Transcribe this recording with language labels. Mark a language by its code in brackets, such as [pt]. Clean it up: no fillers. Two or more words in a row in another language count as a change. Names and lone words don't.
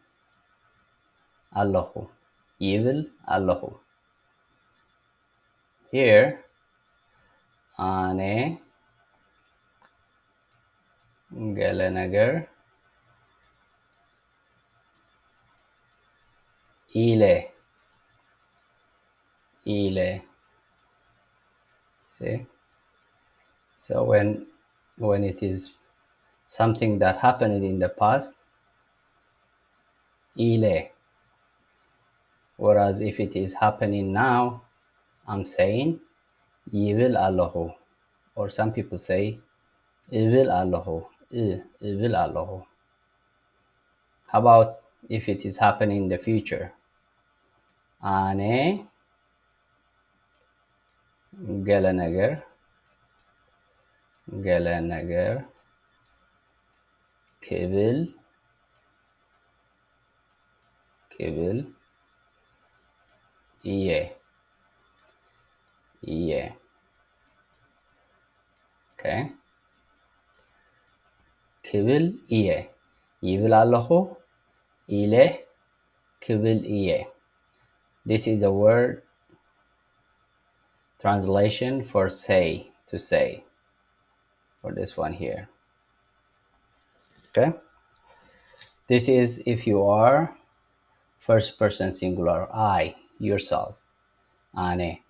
[ti] ኣለሁ here አኔ ገለ ነገር ኢለ see. [en] So when it is something that happened in the past, ile. Whereas if it is happening now, I'm saying [ti] ይብል ኣለሁ, [en] or some people say [ti] እብል ኣለሁ. [en] How about if it is happening in the future? [ti] አነ ገለ ነገር ክብል እየ okay. ክብል እየ ይብል ኣለሁ ኢለ ክብል እየ. [en] This is the word translation for say, to say, for this one here. Okay, this is if you are first person singular, I, yourself, ane.